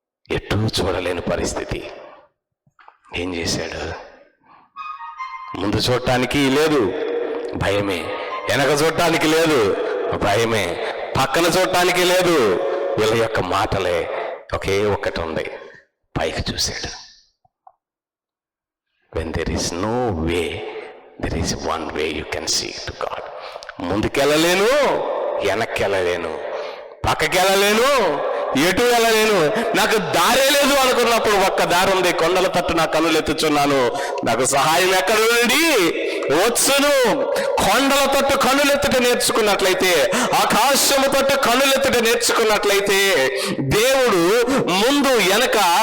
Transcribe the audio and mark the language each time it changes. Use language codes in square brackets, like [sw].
[te] ఎటూ చూడలేని పరిస్థితి. ఏం చేశాడు? ముందు చూడటానికి లేదు, భయమే. వెనక చూడటానికి లేదు, భయమే. పక్కన చూడటానికి లేదు, వీళ్ళ యొక్క మాటలే. ఒకే ఒక్కటి ఉంది, పైకి చూశాడు. [en] when there is no way, there is one way you can see to God. [te] ముందుకెళ్ళలేను, వెనక్కి వెళ్ళలేను, పక్కకి వెళ్ళలేను, ఎటు వెళ్ళలేను, నాకు దారే లేదు అనుకున్నప్పుడు ఒక్క దారి ఉంది. కొండల తట్టు నా కన్నులు ఎత్తుచున్నాను, నాకు సహాయం ఎక్కడ నుండి వచ్చును. కొండల తట్టు కన్నులెత్తుట నేర్చుకున్నట్లయితే, ఆకాశము తట్టు కన్నులెత్తుట నేర్చుకున్నట్లయితే, దేవుడు ముందు వెనక